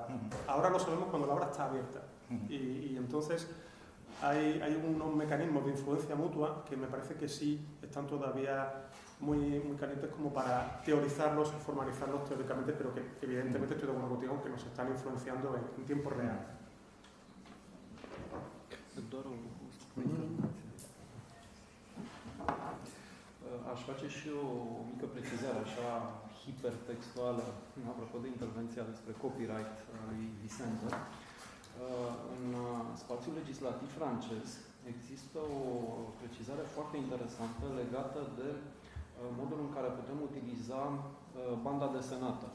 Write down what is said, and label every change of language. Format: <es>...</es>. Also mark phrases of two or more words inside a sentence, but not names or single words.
<es>Ahora lo sabemos cuando la obra está abierta. Y entonces hay unos mecanismos de influencia mutua que me parece que sí están todavía muy, muy calientes como para teorizarlos y formalizarlos teóricamente, pero que evidentemente estoy de acuerdo contigo que nos están influenciando en tiempo real.</es> <ro>Aș face și eu o mică precizare, așa, hipertextuală, apropo de intervenția despre copyright a lui Vicente. În spațiul legislativ francez există o precizare foarte interesantă legată de modul în care putem utiliza banda desenată.</ro>